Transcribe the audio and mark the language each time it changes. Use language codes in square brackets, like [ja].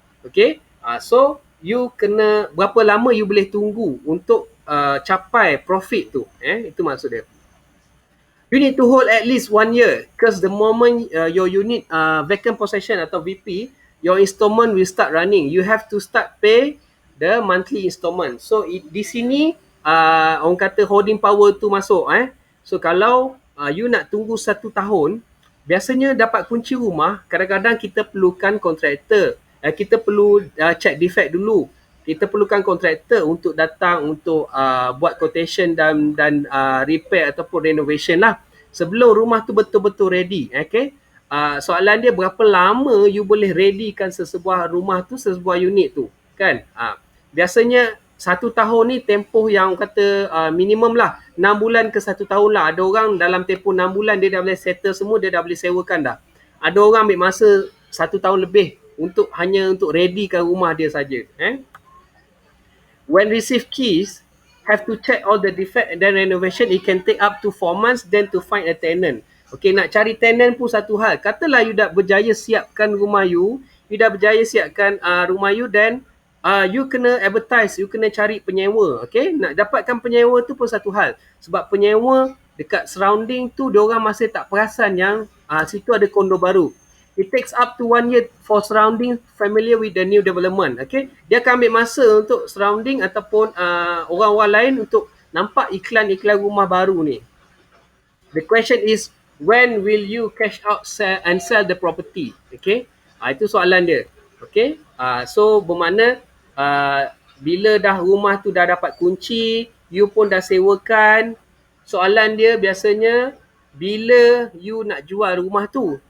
[ms] Okay, so you kena, berapa lama you boleh tunggu untuk capai profit tu, itu maksud dia. [en] You need to hold at least 1 year because the moment your unit vacant possession atau VP, your installment will start running. You have to start pay the monthly installment. [ms] So di sini orang kata holding power tu masuk. So kalau you nak tunggu 1 tahun, biasanya dapat kunci rumah, kadang-kadang kita perlukan kontraktor. Kita perlu check defect dulu. Kita perlukan kontraktor untuk datang untuk buat quotation dan repair ataupun renovation lah. Sebelum rumah tu betul-betul ready. Okay? Soalan dia berapa lama you boleh readykan sesebuah rumah tu, sesebuah unit tu. Kan? Biasanya 1 tahun ni tempoh yang kata minimum lah. 6 bulan ke 1 tahun lah. Ada orang dalam tempoh 6 bulan dia dah boleh settle semua, dia dah boleh sewakan dah. Ada orang ambil masa 1 tahun lebih hanya untuk readykan rumah dia saja. [en] When receive keys, have to check all the defect and then renovation. It can take up to 4 months then to find a tenant. [ms] Okay, nak cari tenant pun satu hal. Katalah you dah berjaya siapkan rumah you dah berjaya siapkan rumah you, dan you kena advertise, you kena cari penyewa. Okay, nak dapatkan penyewa tu pun satu hal. Sebab penyewa dekat surrounding tu, diorang masih tak perasan yang situ ada kondo baru. [en] It takes up to 1 year for surrounding familiar with the new development. [ms] Okay, dia akan ambil masa untuk surrounding ataupun orang-orang lain untuk nampak iklan-iklan rumah baru ni. [en] The question is, when will you cash out and sell the property? [ms] Okay, itu soalan dia. Okay, so bermakna bila dah rumah tu dah dapat kunci, you pun dah sewakan, soalan dia biasanya bila you nak jual rumah tu.